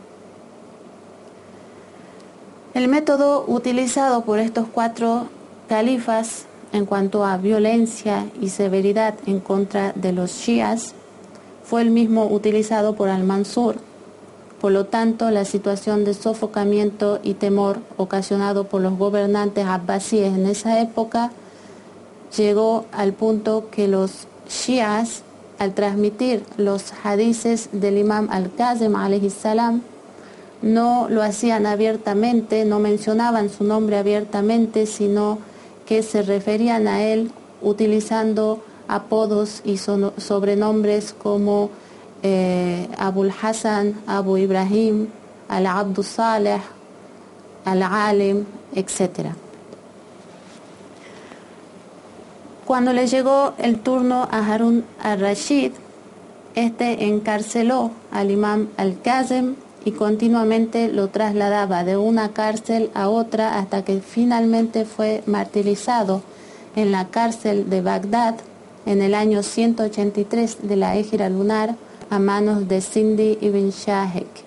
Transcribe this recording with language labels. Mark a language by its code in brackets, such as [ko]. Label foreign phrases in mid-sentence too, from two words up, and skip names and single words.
[es] El método utilizado por estos 4 califas en cuanto a violencia y severidad en contra de los shias fue el mismo utilizado por al-Mansur. Por lo tanto, la situación de sofocamiento y temor ocasionado por los gobernantes abbasíes en esa época llegó al punto que los shias, al transmitir los hadices del imam al-Kazim [ar] عليه السلام, [es] no lo hacían abiertamente, no mencionaban su nombre abiertamente, sino que se referían a él utilizando apodos y sobrenombres como Abul Hasan, Abu Ibrahim, Al-Abdu Saleh, Al-Alim, etc. Cuando le llegó el turno a Harun al-Rashid, este encarceló al imam al-Kazim y continuamente lo trasladaba de una cárcel a otra hasta que finalmente fue martirizado en la cárcel de Bagdad en el año 183 de la Égira lunar a manos de Sindi ibn Shahik.